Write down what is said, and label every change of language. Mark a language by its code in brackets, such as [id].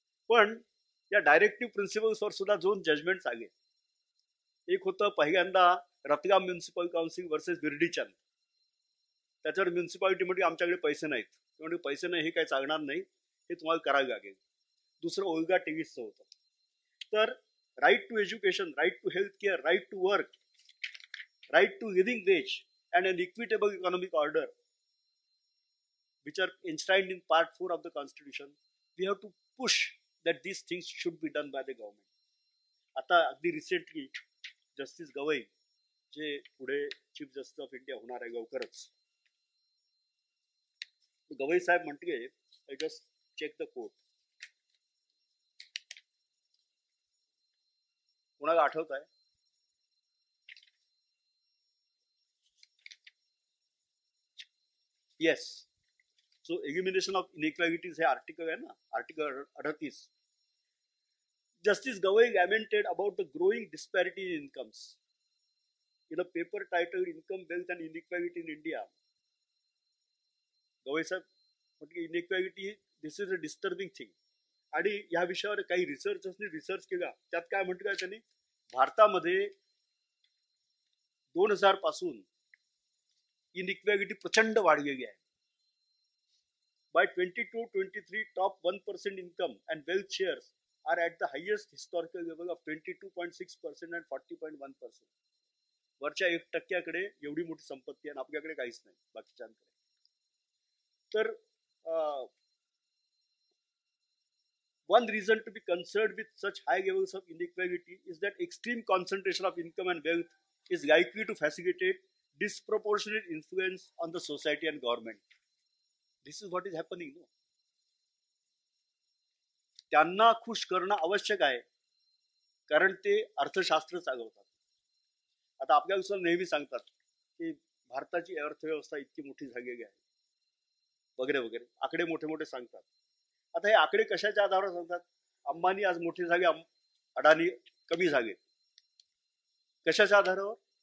[mr] पण या डायरेक्टिव्ह प्रिन्सिपल्सवर सुद्धा 2 जजमेंट्स आले. एक होतं पहिल्यांदा रतलाम म्युन्सिपल काउन्सिल वर्सेस बिर्डीचंद. त्याच्यावर म्युन्सिपालिटी म्हणजे आमच्याकडे पैसे नाहीत, म्हणजे पैसे नाही हे काही चालणार नाही, हे तुम्हाला करावं लागेल. दुसरं ओल्गा टेविसचं होतं. [en] तर right to education, right to health care, right to work, right to living wage and an equitable economic order which are enshrined in part 4 of the constitution, we have to push that these things should be done by the government. [mr] आता अगदी recently justice Gavai जे पुढे chief justice of India होणार आहे लवकरच, गवई साहेब म्हणते [en] I just check the court. [mr] कोणाला आठवत आहे? [en] Yes. So elimination of inequalities [mr] हे आर्टिकल आहे ना, article 38. [en] Justice Gawai lamented about the growing disparity in incomes. In a paper titled Income, Wealth and Inequality in India, [mr] Gavai साहेब म्हटले [en] Inequality this is a disturbing thing. [mr] आणि या विषयावर काही रिसर्चर्सनी research केला. त्यात काय म्हटलं त्यांनी, भारतामध्ये 2000 पासून इनइक्वॅलिटी प्रचंड वाढलेली आहे. [en] By 22-23, top 1% income and wealth shares are at the highest historical level of 22.6% and 40.1%. [mr] वरच्या 1% एवढी मोठी संपत्ती आणि आपल्याकडे काहीच नाही बाकीच्यांकडे. [en] तर one reason to be concerned with such high levels of inequality is that extreme concentration of income and wealth is likely to facilitate disproportionate influence on the society and government. This is what is happening. No? [mr] त्यांना खुश करणं आवश्यक आहे, कारण ते अर्थशास्त्र चालवतात. आता आपल्याला नेहमी सांगतात की भारताची अर्थव्यवस्था इतकी मोठी झालेली आहे वगैरे वगैरे, आकडे मोठे मोठे सांगतात. आता हे आकडे कशाच्या आधारावर सांगतात? अंबानी आज मोठे झाले, अडाणी कमी झाले. कशाच्या आधारावर?